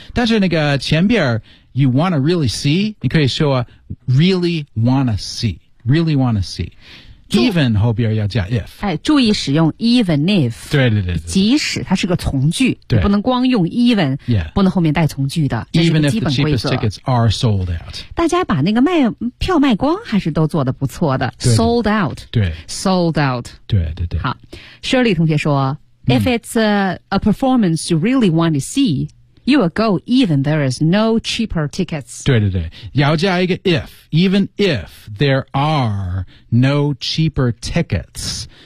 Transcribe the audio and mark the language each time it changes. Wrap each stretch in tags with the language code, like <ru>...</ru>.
<zh>但是那个前边</zh> <en>you want to really see,</en> <zh>你可以说</zh> <en>really want to see, really want to see.</en> <zh>even 后边要加 if。哎，注意使用 even if。对对 对。即使它是个从句，对，不能光用 even， 不能后面带从句的。</zh> <en>Even if the cheapest tickets are sold out，</en> <zh>大家把那个卖票卖光还是都做得不错的。</zh> <en>Sold out，</en> <zh>对</zh> <en>，sold out，</en> <zh>对对对。好</zh> <en>，Shirley</en> <zh>同学说、，</zh> <en>If it's a performance you really want to see。 You will go even there is no cheaper tickets.</en> <zh>对对对，要加一个</zh> <en>if. Even if there are no cheaper tickets.</en>